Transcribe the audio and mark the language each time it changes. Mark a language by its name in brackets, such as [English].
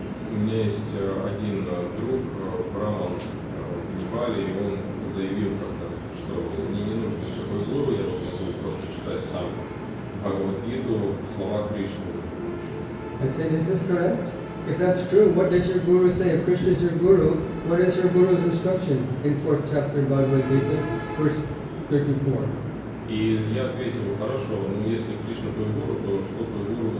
[Russian] У меня есть один друг, Браман в Непале, и он заявил как-то, что мне не нужен никакой гуру, я могу просто читать сам Бхагавад-гиту, слова Кришны. [English] I said, is this correct? If that's true, what does your guru say? If Krishna is your guru, what is your guru's instruction in 4th chapter of Bhagavad Gita, verse 34? [Russian] И я ответил, хорошо, ну если Кришна твой гуру, то что твой